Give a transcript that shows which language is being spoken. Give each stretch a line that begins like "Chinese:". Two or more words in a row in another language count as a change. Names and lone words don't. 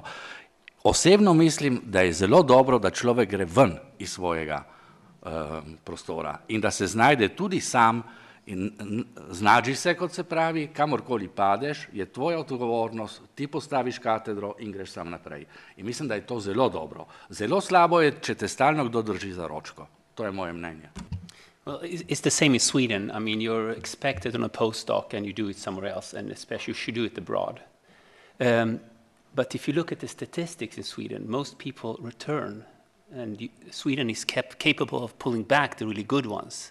Slovenian: Osebno mislim, da je zelo dobro, da človek gre ven iz svojega prostora in da se znajde tudi sam in znađi se, kot se pravi, kamorkoli padeš, je tvoja odgovornost, ti postaviš katedro in greš sam naprej. In mislim, da je to zelo dobro. Zelo slabo je, če te stalno kdo drži za ročko. To je moje mnenje.
English: Well, it's the same in Sweden. I mean, you're expected on a postdoc and you do it somewhere else, and especially you should do it abroad. But if you look at the statistics in Sweden, most people return, and Sweden is capable of pulling back the really good ones.